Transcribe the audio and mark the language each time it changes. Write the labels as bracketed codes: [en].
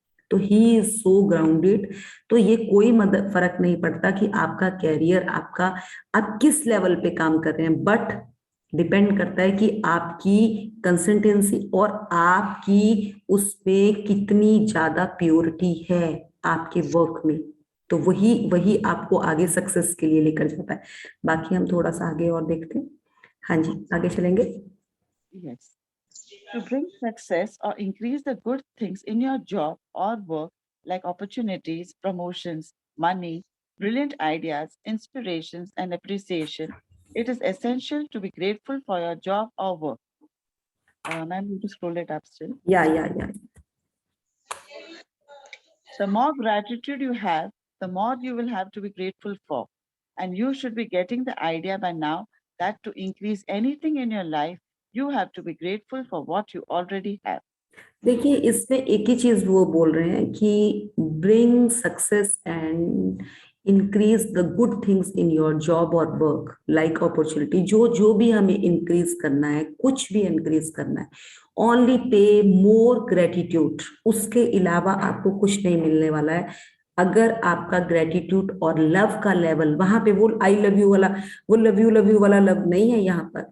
[hi] तो [en] He is so grounded. [hi] तो ये कोई फर्क नहीं पड़ता कि आपका कैरियर, आप किस लेवल पे काम कर रहे हैं, बट डिपेंड करता है कि आपकी कंसिस्टेंसी और आपकी उसमें कितनी ज्यादा प्योरिटी है आपके वर्क में। तो वही आपको आगे सक्सेस के लिए लेकर जाता है। बाकी हम थोड़ा सा आगे और देखते हैं। हाँ जी, आगे चलेंगे। [en] Yes. To bring success or increase the good things in your job or work, like opportunities, promotions, money, brilliant ideas, inspirations, and appreciation, it is essential to be grateful for your job or work. Ma'am, you just scroll it up still. Yeah. The more gratitude you have, the more you will have to be grateful for. And you should be getting the idea by now that to increase anything in your life, you have to be grateful for what you already have. [hi] देखिए इसमें एक ही चीज वो बोल रहे हैं कि [en] bring success and increase the good things in your job or work, like opportunity। [hi] जो भी हमें increase करना है, कुछ भी increase करना है, [en] only pay more gratitude। [hi] उसके अलावा आपको कुछ नहीं मिलने वाला है। अगर आपका ग्रेटिट्यूड और लव का लेवल वहां पे, वो आई लव यू वाला, वो लव यू वाला लव नहीं है यहाँ पर।